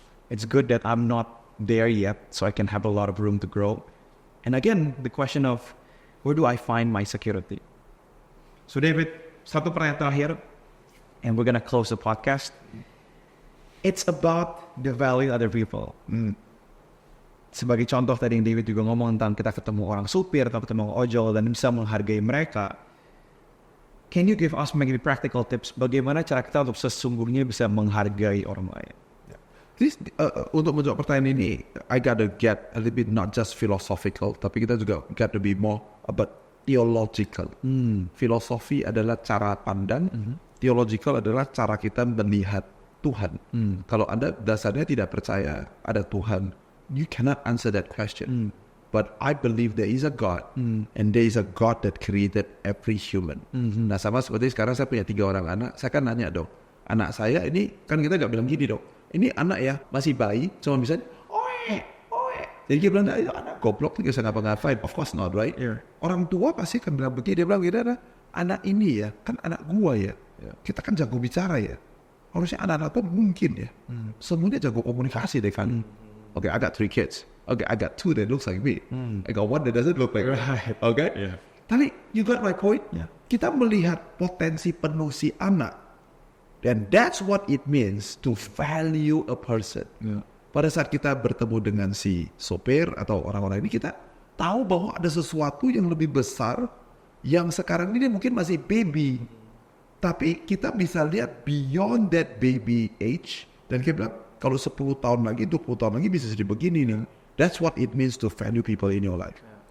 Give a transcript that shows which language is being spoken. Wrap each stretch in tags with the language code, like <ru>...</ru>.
<en>It's good that I'm not there yet, so I can have a lot of room to grow. And again, the question of, where do I find my security? So David,</en> <id>satu pertanyaan terakhir,</id> <en>and we're gonna close the podcast. It's about the value of other people.</en> <id>Sebagai contoh tadi yang David juga ngomong tentang kita ketemu orang supir atau ketemu orang ojol dan bisa menghargai mereka.</id> <en>Can you give us maybe practical tips</en> <id>bagaimana cara kita untuk sesungguhnya bisa menghargai orang lain?</id> <en>This,</en> <id>untuk menjawab pertanyaan ini,</id> <en>I gotta get a little bit not just philosophical,</en> <id>tapi kita juga</id> <en>got to be more about theological.</en> <id>Filosofi adalah cara pandang, theological adalah cara kita melihat Tuhan. Kalau Anda dasarnya tidak percaya ada Tuhan,</id> <en>you cannot answer that question. but I believe there is a God, and there is a God that created every human.</en> <id>Nah, sama seperti sekarang saya punya 3 orang anak, saya kan nanya dong, anak saya ini, kan kita nggak bilang gini dong, ini anak ya, masih bayi, cuma bisa, oe. Jadi dia bilang, itu anak goblok, dia bisa ngapa-ngapain,</id> <en>of course not, right? Yeah.</en> <id>Orang tua pasti kan bilang begini, dia bilang, gini, anak ini ya, kan anak gua ya, kita kan jago bicara ya, harusnya anak-anak tuh mungkin ya, semuanya jago komunikasi deh kan.</id> <en>Okay, I got 3 kids. Okay, I got 2 that looks like me. I got 1 that doesn't look like me. Right. Okay? Yeah. Tapi, you got my point? Yeah.</en> <id>Kita melihat potensi penuh si anak.</id> <en>And that's what it means to value a person. Yeah.</en> <id>Pada saat kita bertemu dengan si sopir atau orang-orang ini, kita tahu bahwa ada sesuatu yang lebih besar yang sekarang ini mungkin masih baby. Tapi kita bisa lihat</id> <en>beyond that baby age.</en> <id>Dan kita bilang, kalau 10 tahun lagi, 20 tahun lagi bisa jadi begini nih.</id> <en>That's what it means to value people in your life.</en>